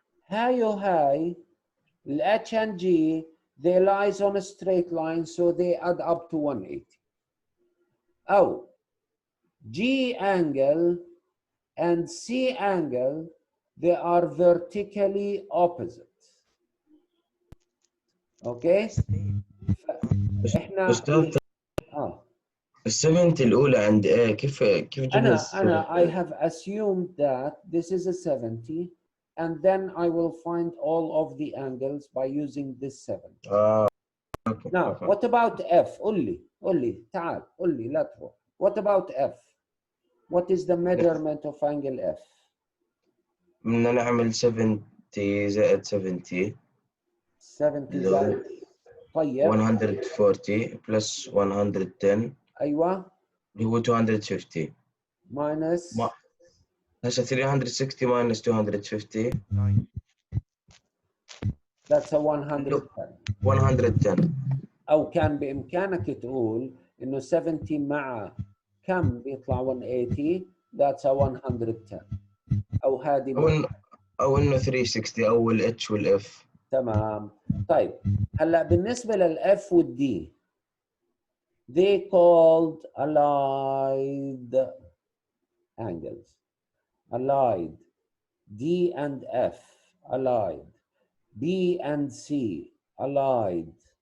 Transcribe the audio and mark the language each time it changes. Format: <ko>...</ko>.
<en>Hi, the H and G, they lies on a straight line, so they add up to 180. Oh, G angle and C angle, they are vertically opposite. Okay?</en> <ar>أستاذ ال 70 الأولى عند A كيف جبنا</ar> <en>I have assumed that this is a 70, and then I will find all of the angles by using this 70. okay. Now, what about F?</en> <ar>قول لي تعال قول لي لا تروح.</ar> <en>What about F? What is the measurement of angle F?</en> <ar>بدنا نعمل 70 زائد 70. 70 زائد. طيب.</ar> <en>140 plus 110.</en> <ar>أيوة. اللي هو 250.</ar> <en>Minus. هسه 360 minus 250. That's a 110. 110.</en> <ar>أو كان بإمكانك تقول إنه 70 مع كم بيطلع 180.</ar> <en>That's a 110.</en> <ar>أو هذه أو إنه 360 أو ال H وال F. تمام. طيب, هلا بالنسبة للF والD,</ar> <en>they called allied angles. Allied. D and F, allied. B and C, allied.</en>